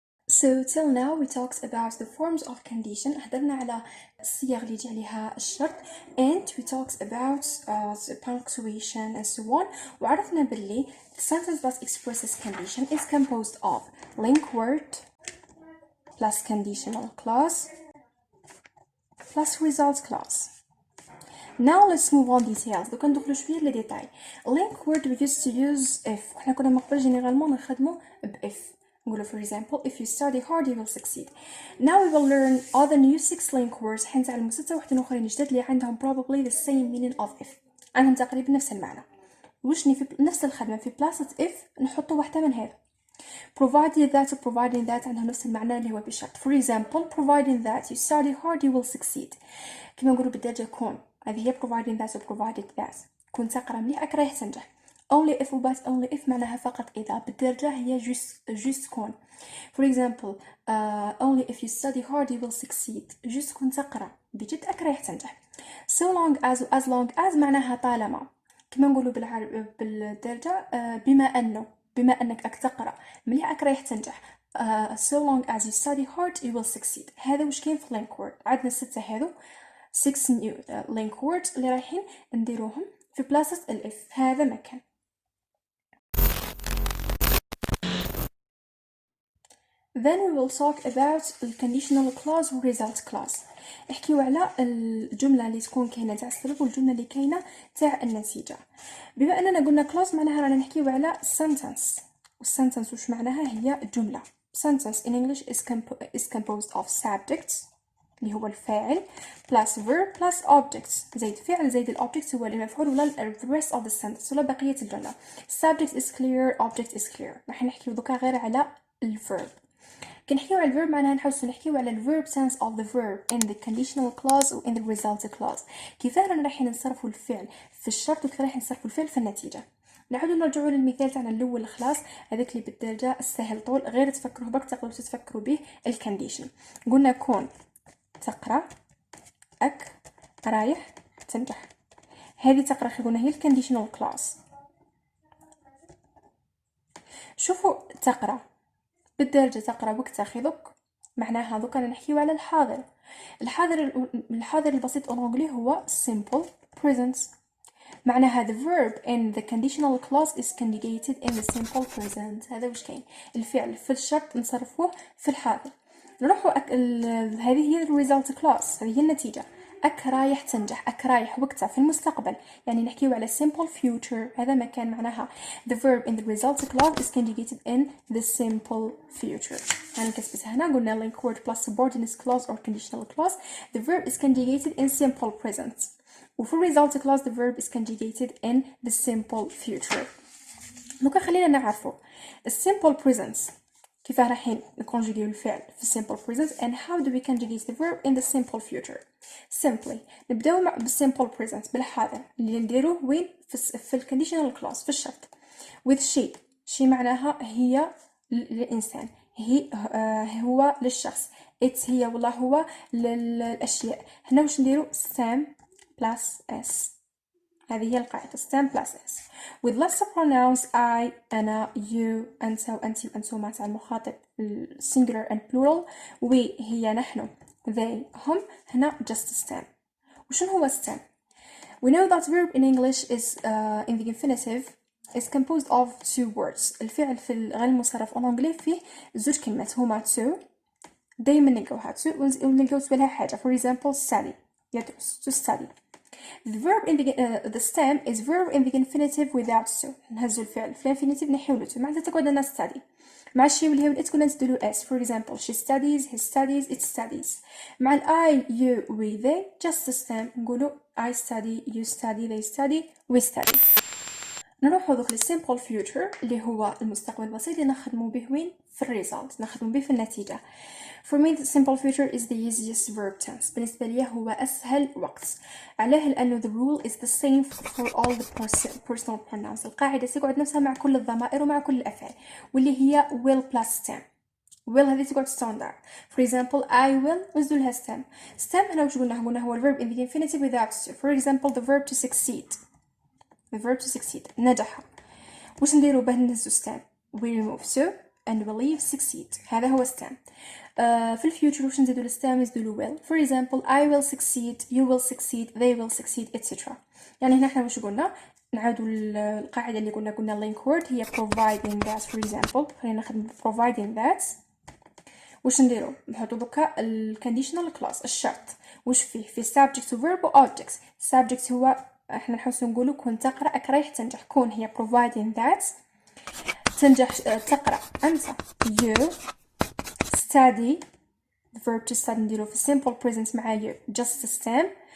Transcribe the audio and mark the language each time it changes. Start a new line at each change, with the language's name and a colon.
English: So till now we talked about the forms of condition.
Arabic: هدرنا على الصيغ اللي يجي عليها الشرط
English: and we talked about the punctuation and so on.
Arabic: وعرفنا باللي
English: the sentence that expresses condition is composed of link word plus conditional clause plus result clause. Now let's move on details.
Arabic: دوكا ندخلو شويه لديتاي.
English: Link word we used to use if.
Arabic: حنا كنا من قبل جينيرالمون نخدمو ب if.
English: نقولو for example if you study hard you will succeed. Now we will learn other new 6 link words
Arabic: حنتعلمو 6 وحدين اخرين جداد اللي عندهم
English: probably the same meaning of if.
Arabic: عندهم تقريبا نفس المعنى. وشني في نفس الخدمه في بلاصه if نحطو واحده من هذا. provided that عندهم نفس المعنى اللي هو بشرط.
English: For example providing that you study hard you will succeed.
Arabic: كما نقولو بالدرجه كون هذه هي providing that و provided that. كون تقرا مليح رايح تنجح.
English: only if و but only if
Arabic: معناها فقط إذا. بالدرجة هي just كون.
English: for example only if you study hard you will succeed.
Arabic: just كون تقرا بجد رايح تنجح.
English: so long as long as
Arabic: معناها طالما. كما نقولوا بالدرجة بما أنك تقرا مليح رايح تنجح.
English: so long as you study hard you will succeed.
Arabic: هذا وش كاين في link word. عندنا 6 هذو 6 new link words اللي رايحين نديروهم في بلاصة الإف. هذا مكان.
English: Then we will talk about the conditional clause و result clause.
Arabic: نحكيو على الجملة اللي تكون كاينة تاع السبب والجملة اللي كاينة تاع النتيجة. بما أننا قلنا clause معناها رانا نحكيو على sentence. والsentence وش معناها هي جملة.
English: Sentence in English is composed of subjects
Arabic: اللي هو الفاعل
English: plus verb plus objects.
Arabic: زيد فعل زيد الobject هو المفعول ولا the rest of the sentence ولا بقية الجملة.
English: subject is clear object is clear.
Arabic: راح نحكيو دوكا غير على الverb. كنحكيو على الverb معناها نحكيو على الverb
English: sense of the verb in the conditional clause و in the result clause.
Arabic: كيفاه راح نصرفوا الفعل في الشرط وكيف راح نصرفوا الفعل في النتيجة. نعاودو نرجعوا للمثال تاعنا الاول خلاص هذاك اللي بالدرجة السهل طول غير تفكروا برك تقدروا تتفكروا به الكونديشن. قلنا كون تقرا رايح تنجح. هذه تقرا قلنا هي الكونديشنال كلاس. شوفوا تقرا بالدرجة تقرا وتاخذك معناها دوكا نحكيو على الحاضر. الحاضر البسيط بالانجلي هو simple present.
English: معناها the verb in the conditional clause is conjugated in the simple present.
Arabic: هذا وش كاين الفعل في الشرط نصرفوه في الحاضر. نروحوا هذه هي الريزلت كلاس. هذه هي النتيجة. أك رايح تنجح، أك رايح وقتها في المستقبل. يعني نحكيو على
English: simple future،
Arabic: هذا ما كان معناها
English: the verb in the result clause is conjugated in the simple future.
Arabic: يعني كتبتها هنا قلنا
English: link word plus subordinate clause or conditional clause. The verb is conjugated in simple present. وفي result clause the verb is conjugated in the simple future.
Arabic: دوكا خلينا نعرفو
English: simple present
Arabic: كيفاه رايحين نكونجيجيو الفعل في
English: simple present and how do we conjugate the verb in the simple future.
Arabic: simply نبداو مع simple present بالحاضر اللي نديروه وين في الكونديشنال كلاوز في الشرط with شي معناها هي للإنسان، هي هو للشخص، it's هي والله هو للأشياء. هنا واش نديرو stem plus s، هذه هي القاعدة stem plus s with lesser pronouns I أنا you أنت وأنت وأنتما تاع المخاطب singular and plural we هي نحن they هم. هنا just stem. وشنو هو
English: stem؟ we know that verb in English is in the infinitive is composed of two words.
Arabic: الفعل في غير المصرف الأنجلي فيه زوج كلمات هما to، دايما نلقاوها to ونلقاو تبالها حاجة for example study يدرس to study.
English: The verb in the stem is verb in the infinitive without to.
Arabic: نهزو الفعل في الانفينيتيف نحيولو to معناتها تقعد لنا study مع الشي واللي هو الات كنا نزيدولو s for example
English: she studies he studies it studies. مع ال I you we they just the stem نقولو I study you study they study we study.
Arabic: نروحو دوك للsimple future اللي هو المستقبل البسيط اللي نخدمو به وين في الريزلت، نخدمو به في النتيجة.
English: For me the simple future is the easiest verb tense.
Arabic: بالنسبة لي هو أسهل وقت. علاه لأنه
English: the rule is the same for all the personal pronouns.
Arabic: القاعدة تقعد نفسها مع كل الضمائر ومع كل الأفعال واللي هي will plus stem. will هذه تقعد ستاندرد.
English: For example I will
Arabic: نزدو لها
English: stem. stem هنا
Arabic: وش قلنا هو
English: الverb in the infinitive without to. For example the verb to succeed. the verb to succeed نجح.
Arabic: وش نديرو باه نهزو
English: stem؟ we remove to and we leave succeed.
Arabic: هذا هو stem. في الفيوتشر وش نزيدو للستام نزيدو will.
English: For example I will succeed you will succeed they will succeed etc.
Arabic: يعني هنا احنا وش قلنا نعاودو القاعدة اللي قلنا link word هي providing that. For example خلينا ناخذ providing that وش نديرو نحطو دوكا الكونديشنال كلاوز الشرط وش فيه subject و verb و objects. subject هو احنا نحوسو نقولو كون تقرأ أك رايح تنجح، كون هي providing that تنجح تقرأ أنت
English: you study the verb to study
Arabic: نديرو في simple present مع you just stem.